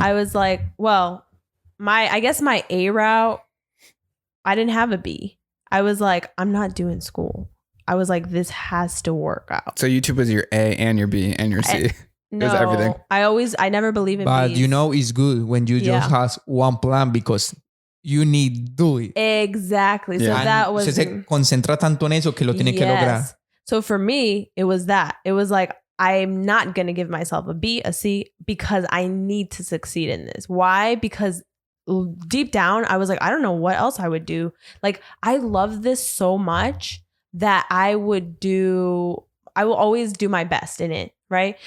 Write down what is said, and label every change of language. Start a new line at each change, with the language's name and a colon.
English: I was like, well, I guess my A route, I didn't have a B. I was like, I'm not doing school. I was like, this has to work out. So YouTube was your A and your B and your C. No, it was everything. I never believe in But Bs. it's good when you just have one plan because you need to do it. Exactly. Yeah. So that was...
Spanish: Se concentra tanto en eso que lo tiene que lograr.
English: So for me, it was that. It was like, I'm not going to give myself a B, a C, because I need to succeed in this. Why? Because deep down, I was like, I don't know what else I would do. Like, I love this so much that I will always do my best in it, right?